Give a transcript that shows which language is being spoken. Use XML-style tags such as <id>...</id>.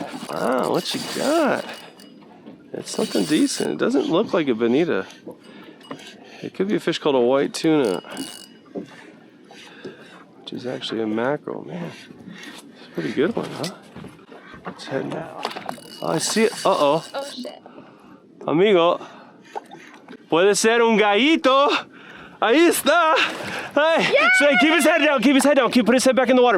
<en>Wow, what you got? It's something decent. It doesn't look like a bonita. It could be a fish called a white tuna, which is actually a mackerel. Man, it's a pretty good one, huh? Let's head now. Oh, I see it. Uh-oh. Oh, shit.</en> <es>Amigo, puede ser un gallito. Ahí está.</es> <en>Hey, say, keep his head down. Keep his head down. Put his head back in the water.</en>